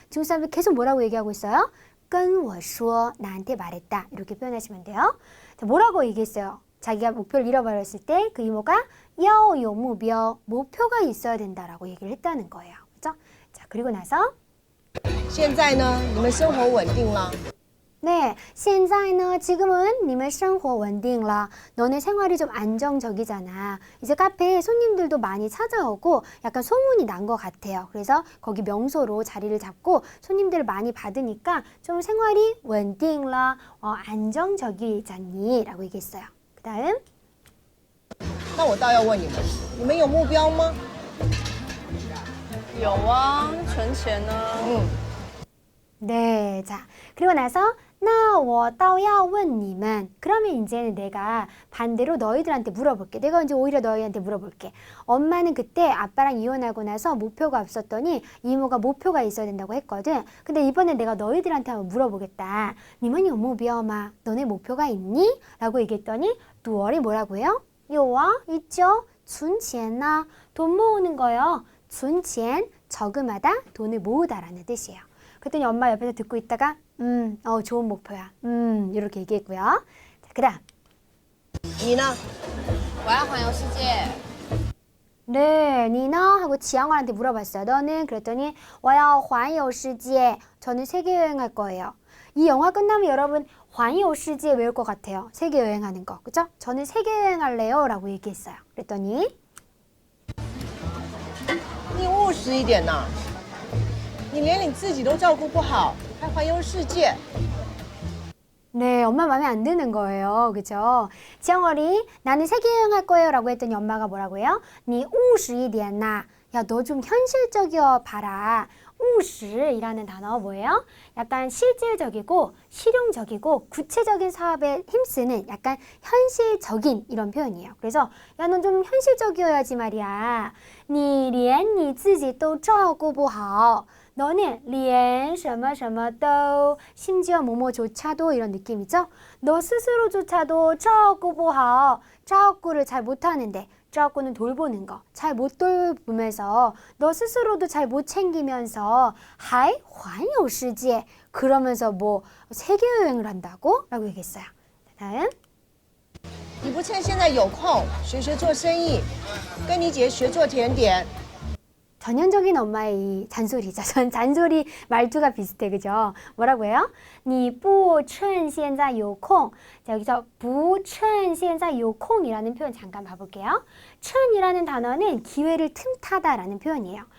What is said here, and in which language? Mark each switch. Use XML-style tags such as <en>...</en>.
<ko>중국 사람들 계속 뭐라고 얘기하고 있어요?</ko> <zh>跟我说,</zh> <ko>나한테 말했다. 이렇게 표현하시면 돼요. 자, 뭐라고 얘기했어요? 자기가 목표를 잃어버렸을 때 그 이모가</ko> <zh>要有目标,</zh> <ko>목표가 있어야 된다라고 얘기를 했다는 거예요. 그죠? 자, 그리고 나서</ko> <zh>现在呢，你们生活稳定了。</zh> <ko>네,</ko> <zh>现在呢,</zh> <ko>지금은</ko> <zh>你们生活稳定了.</zh> <ko>너네 생활이 좀 안정적이잖아. 이제 카페에 손님들도 많이 찾아오고 약간 소문이 난 것 같아요. 그래서 거기 명소로 자리를 잡고 손님들을 많이 받으니까 좀 생활이</ko> <zh>稳定了,</zh> <ko>안정적이잖니 라고 얘기했어요. 그 다음</ko> <zh>那我倒要问你们有目标吗？有啊，存钱呢。</zh> <ko>네, 자, 그리고 나서 나,</ko> <zh>我倒要问你们.</zh> <ko>그러면 이제는 내가 반대로 너희들한테 물어볼게. 내가 이제 오히려 너희한테 물어볼게. 엄마는 그때 아빠랑 이혼하고 나서 목표가 없었더니 이모가 목표가 있어야 된다고 했거든. 근데 이번엔 내가 너희들한테 한번 물어보겠다.</ko> <zh>你们有目标吗?</zh> <ko>너네 목표가 있니? 라고 얘기했더니 두얼이 뭐라고 해요?</ko> <zh>有啊,</zh> <ko>있죠. 存钱나, 돈 모으는 거요. 存钱, 저금하다, 돈을 모으다라는 뜻이에요. 그랬더니 엄마 옆에서 듣고 있다가 좋은 목표야. 이렇게 얘기했고요. 자, 그다음.</ko> <zh>你呢？我要环游世界。</zh> <ko>네, 니나 하고 지영아한테 물어봤어요. 너는? 그랬더니</ko> <zh>我要环游世界.</zh> <ko>저는 세계 여행할 거예요. 이 영화 끝나면 여러분 环游世界 외울 것 같아요. 세계 여행하는 거. 그죠? 저는 세계 여행할래요. 라고 얘기했어요. 그랬더니</ko> <zh>你务实一点呐！你连你自己都照顾不好，还环游世界。</zh> <ko>네, 엄마 마음에 안 드는 거예요. 그죠? 지영얼이 나는 세계 여행할 거예요. 라고 했더니 엄마가 뭐라고 해요?</ko> <zh>你务实一点呐.</zh> <ko>야, 너 좀 현실적이어 봐라. 务实이라는 단어 뭐예요? 약간 실질적이고 실용적이고 구체적인 사업에 힘쓰는 약간 현실적인 이런 표현이에요. 그래서 야, 넌 좀 현실적이어야지 말이야.</ko> <zh>你连你自己都照顾不好.</zh> <ko>너는</ko> <zh>连什么什么都</zh> <ko>심지어 뭐뭐조차도 이런 느낌이죠. 너 스스로조차도</ko> <zh>照顾不好.</zh> <ko>照顾를 잘 못하는데 照顾는 돌보는 거. 잘 못 돌보면서 너 스스로도 잘 못 챙기면서</ko> <zh>还环游世界.</zh> <ko>그러면서 뭐 세계 여행을 한다고? 라고 얘기했어요. 다음.</ko> <zh>你不趁现在有空学学做生意，跟你姐学做甜点。</zh> <ko>전형적인 엄마의 이 잔소리죠. 잔소리 말투가 비슷해. 그죠? 뭐라고 해요?</ko> <zh>你不趁现在有空.</zh> <ko>자, 여기서</ko> <zh>不趁现在有空</zh> <ko>이라는 표현 잠깐 봐볼게요. 趁이라는 단어는 기회를 틈타다라는 표현이에요.</ko>